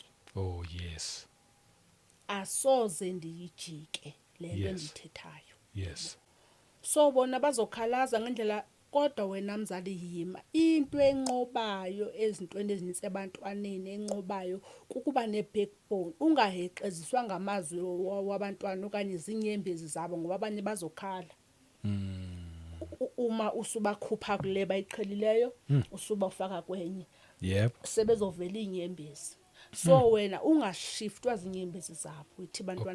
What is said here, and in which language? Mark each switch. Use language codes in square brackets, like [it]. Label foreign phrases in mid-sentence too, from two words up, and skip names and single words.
[en] oh yes [xh] Asoze ndiyijike lento [en] Yes. [xh] endithethayo. [en] yes [zu] So bona bazokhalaza ngendlela kodwa wena mzali yima. [xh] Into enqobayo ezintweni ezinintsi ebantwaneni enqobayo kukuba ne-backbone, ungaheqeziswa ngamazwi wabantwana okanye zinyembezi zabo ngoba abanye bazokhala. [zu] Uma usubakhupha kule bayiqhelileyo usuba ufaka kwenye yebo sebezovela inyembezi. So wena ungashiftwa zinyembezi zabo uthi bantwana